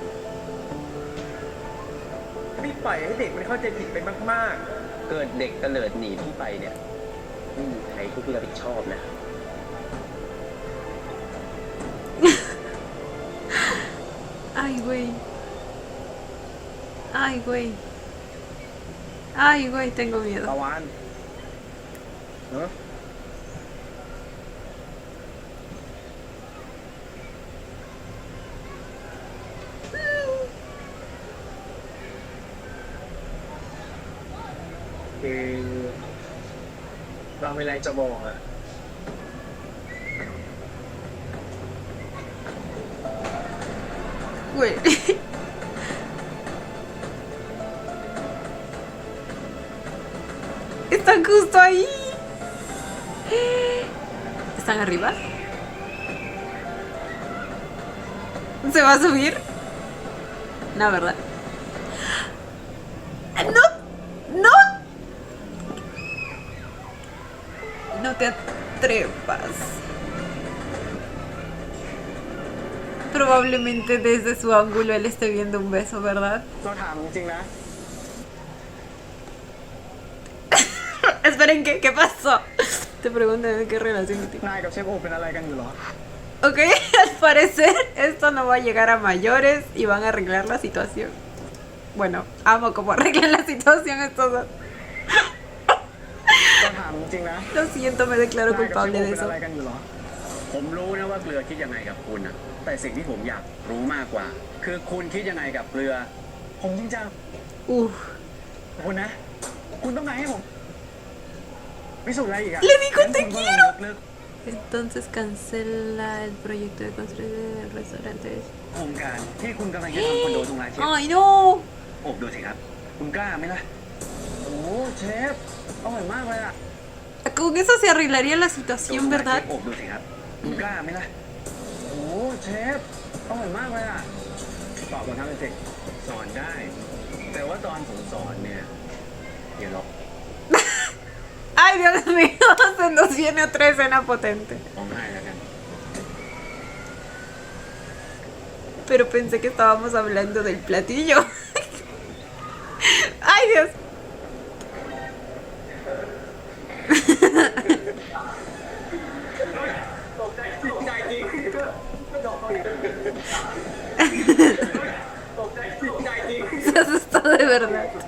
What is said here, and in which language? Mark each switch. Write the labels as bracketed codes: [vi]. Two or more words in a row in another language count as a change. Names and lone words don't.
[th] พี่ปล่อยให้เด็กมันเข้าใจผิดไปมาก เกิดเด็กเตลิดหนีพี่ไปเนี่ยไม่มีใครทุกรับผิดชอบนะ [es] Ay, güey. Ay, güey. Ay, güey, tengo ๆ miedo. [th] ประวานเนอะ คือเราไม่ไรจะบอกอะ [es] Güey. Están justo ahí. ¿Están arriba? ¿Se va a subir? No, ¿verdad? ¡No! ¡No! No te atrevas. Probablemente desde su ángulo él esté viendo un beso, ¿verdad? [th] เราถามจริงๆนะ [es] Esperen, ¿qué pasó? Te preguntan de qué relación tiene. [th] นายกับเชฟโอเป็นอะไรกันอยู่เหรอ [es] Ok, al parecer esto no va a llegar a mayores y van a arreglar la situación. Bueno, amo cómo arreglan la situación estos dos. [th] เราถามจริงๆนะ [es] Lo siento, me declaro [th] นายกับเชฟ [es] culpable [th] โอ [es] de [th] เป็น [es] eso. [th] อะไรกันอยู่เหรอ ผมรู้นะว่าเกลือคิดยังไงกับคุณนะแต่สิ่งที่ผมอยากรู้มากกว่า คือคุณคิดยังไงกับเกลือ ผมจริงจัง Uf. คุณนะ คุณต้องการให้ผมพิสูจน์อะไรอีกอะ [es] Le digo [th] งั้น [es] te [th] คุณก็ลอง [es] quiero. [th] ยกเลิก [es] Entonces cancela el proyecto de construir el restaurante. [th] โครงการที่คุณกำลังจะทำคอนโดตรงร้านเชฟ [es] ¡Ay, no! [th] โอบดูสิครับ คุณกล้าไหมล่ะ โอ้เชฟอร่อยมากเลยอะ [es] Con eso se arreglaría la [th] โด [es] situación, [th] นร้านเช [es] ¿verdad? [th] ฟโอบดูสิครับ คุณกล้าไหมล่ะ โอ้เชฟอร่อยมากเลยอะตอบผมทำเลยสิ สอนได้ แต่ว่าตอนผมสอนเนี่ยอย่าหรอก [es] ¡Ay, Dios mío! Se nos viene otra escena potente. [th] ร้องไห้แล้วกัน [es] Pero pensé que estábamos hablando del platillo. ¡Ay, Dios! Se asustó de verdad.